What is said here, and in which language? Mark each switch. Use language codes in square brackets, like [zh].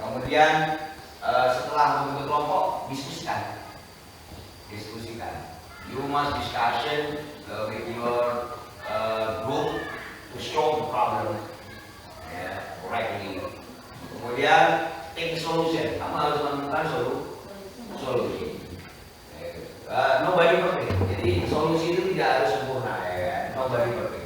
[id] Kemudian setelah membentuk kelompok, diskusikan. [en] You must discussion with your group to solve the problem correctly. Kemudian take solution. [id] Kamu harus menemukan solusi. Nobody perfect. Jadi solusi itu tidak harus sempurna ya. Nobody perfect.